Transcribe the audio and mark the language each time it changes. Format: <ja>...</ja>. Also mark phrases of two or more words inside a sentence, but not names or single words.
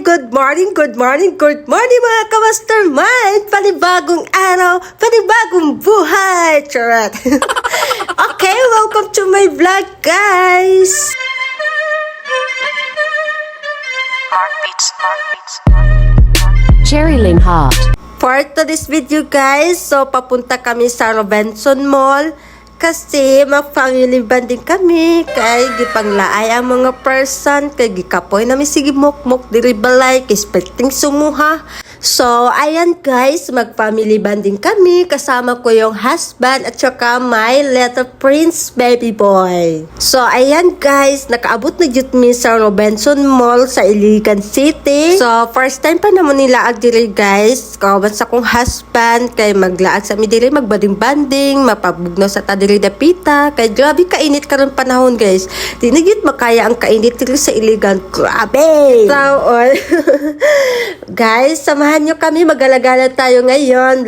<en>good morning</en> <tl>mga ka-mastermind! Panibagong araw, panibagong buhay! Charot!</tl> <en>Okay, welcome to my vlog, guys! Cherry Ling Hot. For today's video, guys,</en> <ceb>so</ceb> <tl>papunta kami sa Robinson Mall kasi mag-family bonding kami</tl> <ceb>kay gipanglaay ang mga person kay gikapoy namin sige mok-mok diri balay kay expecting sumuha.</ceb> <tl>So, ayan guys, mag-family bonding kami. Kasama ko yung husband at saka</tl> <en>my little prince baby boy.</en> <ceb>So, ayan guys, nakaabot na jud mi sa Robinson Mall sa Iligan City. So,</ceb> <en>first time</en> <ceb>pa naman nila diri guys. Kawan sa kong husband kay maglaag sa mi diri magbanding-banding, mapabugnaw sa ta diri dapita. Kay grabe kainit karon panahon guys. Di na gyud makaya ang kainit diri sa Iligan. Grabe!</ceb> <tl>So, guys, samahan nyo kami, magalagala tayo ngayon.</tl>